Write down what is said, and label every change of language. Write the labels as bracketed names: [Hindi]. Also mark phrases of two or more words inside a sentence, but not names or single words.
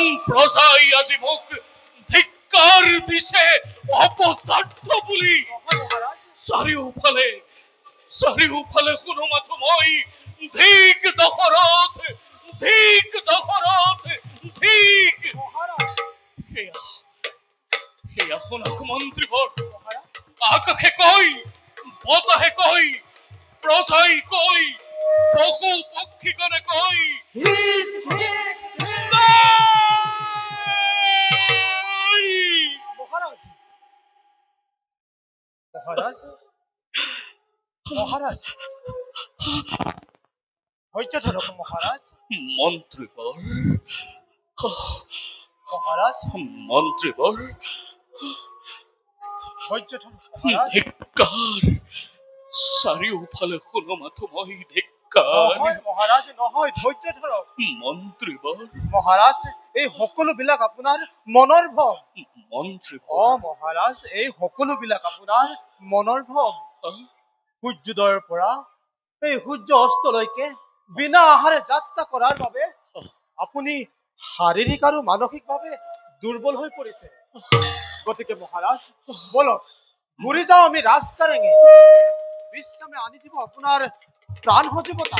[Assamese] প্ৰজাই আজি মোক ধিক্কাৰ দিছে অপদাৰ্থ বুলি চাৰিওফালে শুনো মাথো মই ধিক দশৰথ ধিক সেয়া শুনক মন্ত্ৰীভৰ আকাশে কয় বতাহে কয় প্ৰজাই কয় পশু পক্ষীগণে কয় মহারাজ ধৈর্য ধরো মহারাজ মন্ত্ৰীবৰ ধৈর্য ধরো মহারাজ ধিক্কাৰ চাৰিওফালে শুনো মাথো মই ধিক্কাৰ মহারাজ নহয় ধৈর্য ধরো মন্ত্ৰীবৰ মহারাজ এই সকলো বিলাক আপোনাৰ মনৰ ভ্ৰম মন্ত্ৰীবৰ মহারাজ এই সকলো বিলাক আপোনাৰ মনৰ ভ্ৰম সূৰ্যোদয়ৰ পৰা এই সূৰ্য অস্তলৈকে বিনা আহাৰে যাত্ৰা কৰাৰ বাবে আপুনি শাৰীৰিক আৰু মানসিকভাৱে দুৰ্বল হৈ পৰিছে গতিকে মহাৰাজ বলক ঘূৰি যাওঁ আমি ৰাজকাৰেঙে বিশ্ৰামে আনি দিব আপোনাৰ প্ৰাণ সজীৱতা